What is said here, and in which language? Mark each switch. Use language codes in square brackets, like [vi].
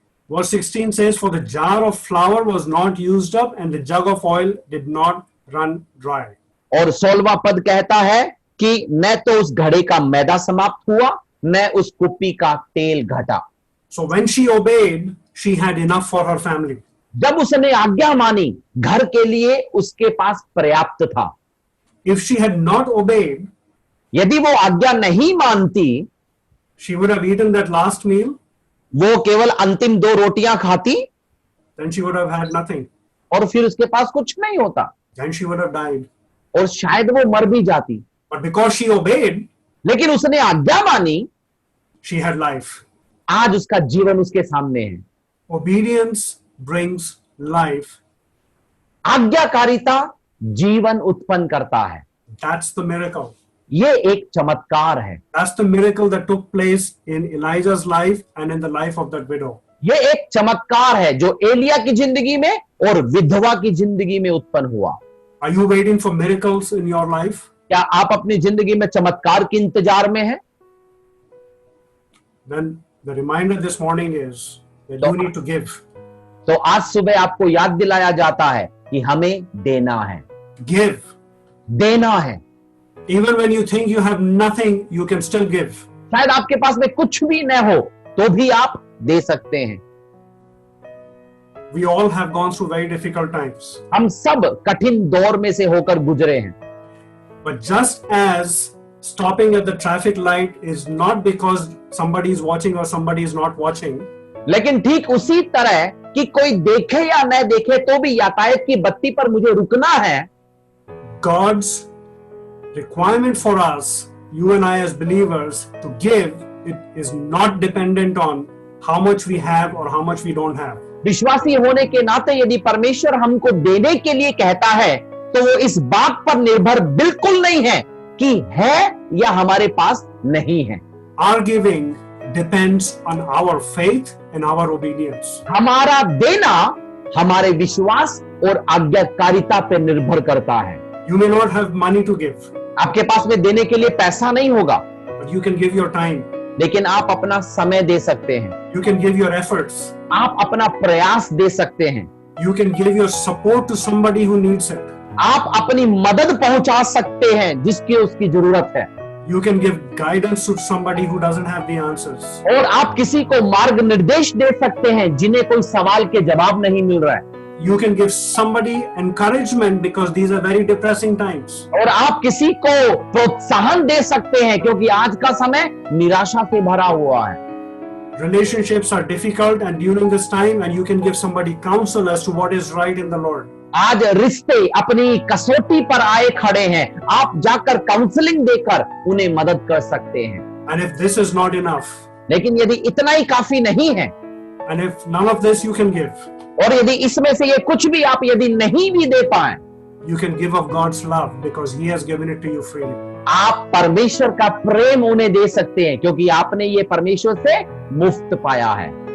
[en] Verse 16 says, for the jar of flour was not used up and the jug of oil did not run dry. [hi] और 16वां पद कहता है कि न तो उस घड़े का मैदा समाप्त हुआ न उस कुप्पी का तेल घटा। [en] So when she obeyed, she had enough for her family. [hi] जब उसने आज्ञा मानी घर के लिए उसके पास पर्याप्त था। [en] If she had not obeyed, [hi] यदि वो आज्ञा नहीं मानती, [en] she would have eaten that last meal, [hi] वो केवल अंतिम 2 रोटियां खाती [en] then she would have had nothing. [hi] और फिर उसके पास कुछ नहीं होता [en] Then she would have died. [hi] और शायद वो मर भी जाती। [en] But because she obeyed, [hi] लेकिन उसने आज्ञा मानी, [en] she had life. [hi] आज उसका जीवन उसके सामने है। [en] Obedience brings life. [hi] आज्ञाकारिता जीवन उत्पन्न करता है। [en] That's the miracle. [hi] ये एक चमत्कार है। [en] That's the miracle that took place in Elijah's life and in the life of that widow. [hi] ये एक चमत्कार है जो एलिया की जिंदगी में और विधवा की जिंदगी में उत्पन्न हुआ। [en] Are you waiting for miracles in your life? [hi] क्या आप अपनी जिंदगी में चमत्कार के इंतजार में हैं? [en] Then the reminder this morning is that you need to give. [hi] तो आज सुबह आपको याद दिलाया जाता है कि हमें देना है। [en] Give. [hi] देना है। [en] Even when you think you have nothing, you can still give. [hi] शायद आपके पास में कुछ भी न हो तो भी आप दे सकते हैं। [en] We all have gone through very difficult times. [hi] हम सब कठिन दौर में से होकर गुजरे हैं। [en] But just as stopping at the traffic light is not because somebody is watching or somebody is not watching, [hi] लेकिन ठीक उसी तरह कि कोई देखे या न देखे तो भी यातायात की बत्ती पर मुझे रुकना है। [en] God's requirement for us, you and I as believers, to give, it is not dependent on how much we have or how much we don't have. [hi] विश्वासी होने के नाते यदि परमेश्वर हमको देने के लिए कहता है तो वो इस बात पर निर्भर बिल्कुल नहीं है कि है या हमारे पास नहीं है। [en] Our giving depends on our faith and our obedience. [hi] हमारा देना हमारे विश्वास और आज्ञाकारिता पर निर्भर करता है। [en] You may not have money to give, [hi] आपके पास में देने के लिए पैसा नहीं होगा, [en] but you can give your time. [hi] लेकिन आप अपना समय दे सकते हैं, [en] You can give your efforts. [hi] आप अपना प्रयास दे सकते हैं, [en] You can give your support to somebody who needs it. [hi] आप अपनी मदद पहुंचा सकते हैं जिसकी उसकी जरूरत है, [en] You can give guidance to somebody who doesn't have the answers. [hi] और आप किसी को मार्ग निर्देश दे सकते हैं जिन्हें कोई सवाल के जवाब नहीं मिल रहा है, [en] You can give somebody encouragement because these are very depressing times. [hi] और आप किसी को प्रोत्साहन दे सकते हैं क्योंकि आज का समय निराशा से भरा हुआ है। [en] Relationships are difficult and during this time, and you can give somebody counsel as to what is right in the Lord. [hi] आज रिश्ते अपनी कसौटी पर आए खड़े हैं, आप जाकर काउंसलिंग देकर उन्हें मदद कर सकते हैं। [en] And if this is not enough, [hi] लेकिन यदि इतना ही काफी नहीं है [en] and if none of this you can give, [hi] और यदि इसमें से ये कुछ भी आप यदि नहीं भी दे पाए, [en] you can give of God's love because He has given it to you freely. [hi] आप परमेश्वर का प्रेम उन्हें दे सकते हैं क्योंकि आपने ये परमेश्वर से मुफ्त पाया है।